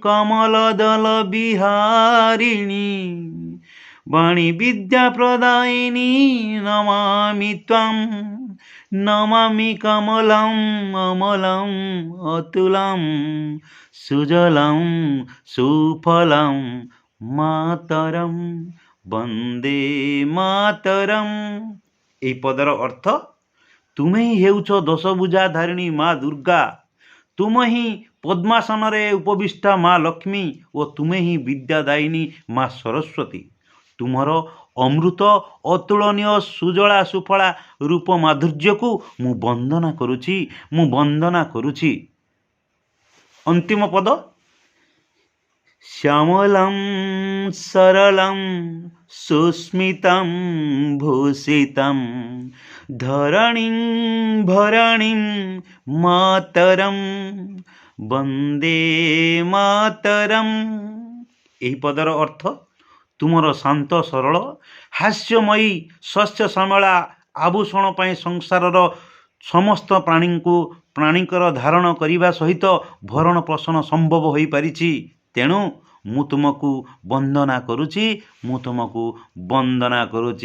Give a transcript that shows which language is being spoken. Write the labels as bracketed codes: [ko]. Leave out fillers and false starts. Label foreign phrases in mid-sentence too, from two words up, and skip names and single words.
[sa] कमलदलविहारिणी वाणी विद्याप्रदायिनी नमामि त्वां नमामि कमलं अमलं अतुलं सुजलं सुफलं मातरं वंदे मातरम। [or] ଏହି ପଦର ଅର୍ଥ ତୁମେ ହିଁ ହେଉଛ ଦଶଭୁଜା ଧାରିଣୀ ମା ଦୁର୍ଗା, ତୁମେ ହିଁ ପଦ୍ମାସନରେ ଉପବିଷ୍ଟା ମା ଲକ୍ଷ୍ମୀ ଓ ତୁମେ ହିଁ ବିଦ୍ୟାଦାୟିନୀ ମା ସରସ୍ୱତୀ। ତୁମର ଅମୃତ ଅତୁଳନୀୟ ସୁଜଳା ସୁଫଳା ରୂପ ମାଧୁର୍ଯ୍ୟକୁ ମୁଁ ବନ୍ଦନା କରୁଛି, ମୁଁ ବନ୍ଦନା କରୁଛି। ଅନ୍ତିମ ପଦ [sa] श्यामलं सरलं सुस्मितं भूषितं धरणीं भरणीं मातरं वंदे मातरम। [or] ଏହି ପଦର ଅର୍ଥ ତୁମର ଶାନ୍ତ ସରଳ ହାସ୍ୟମୟୀ ଶସ୍ୟ ଶ୍ୟାମଳା ଆଭୂଷଣ ପାଇଁ ସଂସାରର ସମସ୍ତ ପ୍ରାଣୀଙ୍କର ଧାରଣ କରିବା ସହିତ ଭରଣ ପୋଷଣ ସମ୍ଭବ ହୋଇପାରିଛି। ତେଣୁ ମୁଁ ତୁମକୁ ବନ୍ଦନା କରୁଛି, ମୁଁ ତୁମକୁ ବନ୍ଦନା କରୁଛି।